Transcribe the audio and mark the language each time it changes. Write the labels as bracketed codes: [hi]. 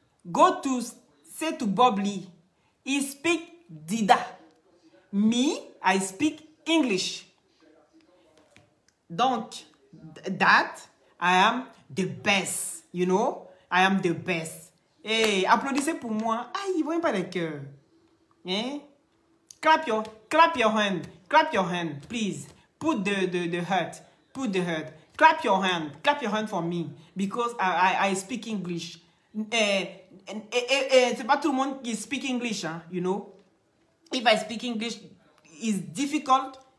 [en] Go to say to Bubbly, he speak Dida. Me, I speak English. Donc, that I am the best, you know. I am the best. [fr] Hey, applaudissez pour moi. Ah, ils voient pas les cœurs. [en] Hein? Clap your hand. Clap your hand, please. Put the heart. Put the heart. Clap your hand. Clap your hand for me. Because I speak English. [fr] C'est pas tout le monde qui [en] speak English, [fr] hein, [en] you know. If I speak English, it's difficult.